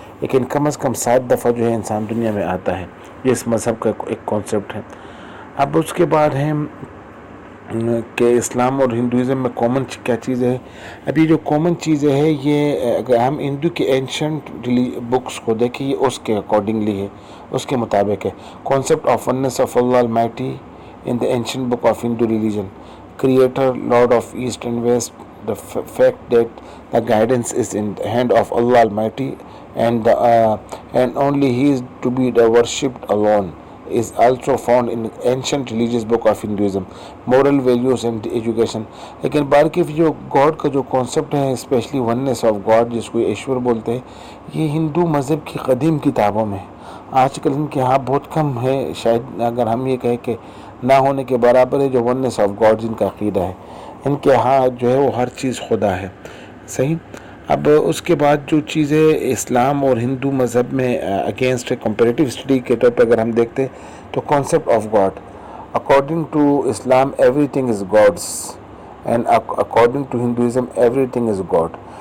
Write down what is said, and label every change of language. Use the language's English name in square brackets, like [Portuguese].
[Urdu] لیکن کم از کم 7 دفعہ جو ہے انسان دنیا میں آتا ہے. یہ اس مذہب کا ایک کانسیپٹ ہے. اب اس کے بعد ہے کہ اسلام اور ہندوازم میں کامن کیا چیزیں ہیں. اب یہ جو کامن چیزیں ہیں یہ اگر ہم ہندو کے اینشنٹ بکس کو دیکھیں یہ اس کے اکارڈنگلی ہے، اس کے مطابق ہے. [English] Concept of oneness of Allah Almighty in the ancient book of Hindu religion, creator lord of east and west, the fact that the guidance is in the hand of Allah Almighty and only He is to be worshipped alone is also found in ancient religious book of Hinduism, moral values and education. [Urdu] لیکن باقی جو God کا جو concept ہے especially oneness of God جس کو ایشور بولتے ہیں، یہ ہندو مذہب کی قدیم کتابوں میں آج کل ان کے ہاں بہت کم ہے. شاید اگر ہم یہ کہیں کہ نہ ہونے کے برابر ہے جو وننس آف گاڈ جن کا عقیدہ ہے. ان کے ہاں جو ہے وہ ہر چیز خدا ہے. صحیح. اب اس کے بعد جو چیزیں اسلام اور ہندو مذہب میں اگینسٹ کمپیریٹیو اسٹڈی کے طور پہ اگر ہم دیکھتے ہیں تو [English] Concept of God, according to Islam everything is God's and according to Hinduism everything is God.